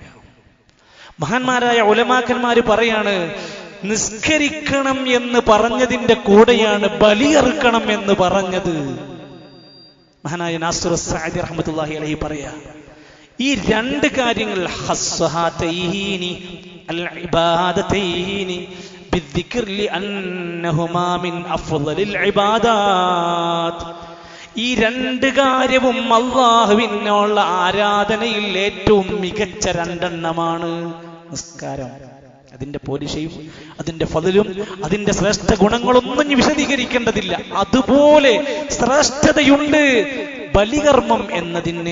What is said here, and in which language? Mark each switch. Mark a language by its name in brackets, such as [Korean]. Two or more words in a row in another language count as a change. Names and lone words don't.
[Malayalam] മഹാന്മാരായ ഉലമാക്കന്മാര് പറയാണ്, നിസ്കരിക്കണം എന്ന് പറഞ്ഞതിന്റെ കൂടെയാണ് ബലിയറുക്കണം എന്ന് പറഞ്ഞത്. മഹാനായ നാസിർ സഅദി [Arabic] رحمة الله عليه [Malayalam] പറയാ, ഈ രണ്ട് കാര്യങ്ങൾ [Arabic] خص هاتين العبادتين بالذكر لأنهما من أفضل العبادات. [Malayalam] ഈ രണ്ട് കാര്യവും അല്ലാഹുവിനുള്ള ആരാധനയിൽ ഏറ്റവും മികച്ച രണ്ടെണ്ണമാണ്. നിസ്കാരം, അതിന്റെ പോരിശയും അതിന്റെ ഫളലും അതിന്റെ ശ്രേഷ്ഠ ഗുണങ്ങളൊന്നും വിശദീകരിക്കേണ്ടതില്ല. അതുപോലെ ശ്രേഷ്ഠതയുണ്ട് ബലികർമ്മം എന്നതിന്.